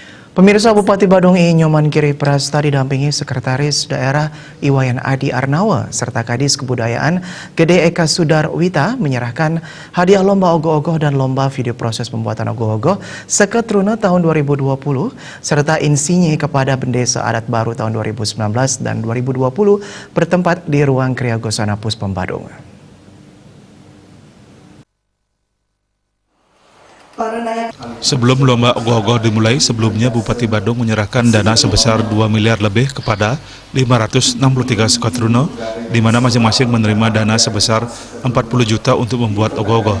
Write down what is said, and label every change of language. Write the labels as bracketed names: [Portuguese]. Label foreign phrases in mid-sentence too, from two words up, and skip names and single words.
[Indonesian] Pemirsa, Bupati Badung I. Nyoman Giri Prasta didampingi Sekretaris Daerah Iwayan Adi Arnawa serta Kadis Kebudayaan Gede Eka Sudarwita menyerahkan hadiah lomba ogoh-ogoh dan lomba video proses pembuatan ogoh-ogoh Seketruna tahun 2020 serta insinyur kepada Bendesa Adat Baru tahun 2019 dan 2020 bertempat di Ruang Kriya Gosana Puspom Badung. Sebelum lomba ogoh-ogoh dimulai, sebelumnya Bupati Badung menyerahkan dana sebesar 2 miliar lebih kepada 563 Seketruna, di mana masing-masing menerima dana sebesar 40 juta untuk membuat ogoh-ogoh.